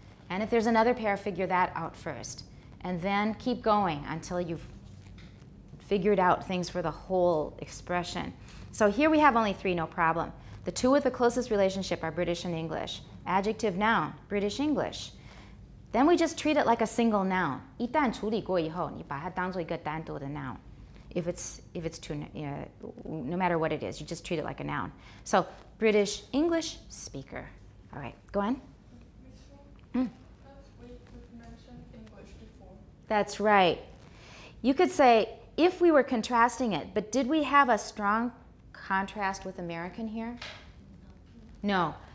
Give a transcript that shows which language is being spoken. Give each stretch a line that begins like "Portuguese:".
English: And if there's another pair, figure that out first. And then keep going until you've figured out things for the whole expression. So here we have only 3, no problem. The 2 with the closest relationship are British and English. Adjective, noun, British, English. Then we just treat it like a single noun.
Chinese: 一旦处理过以后，你把它当做一个单独的 noun.
English: If it's too, no matter what it is, you just treat it like a noun. So British English speaker. All right, go on. Last week we've mentioned English before. That's right. You could say if we were contrasting it, but did we have a strong contrast with American here? No.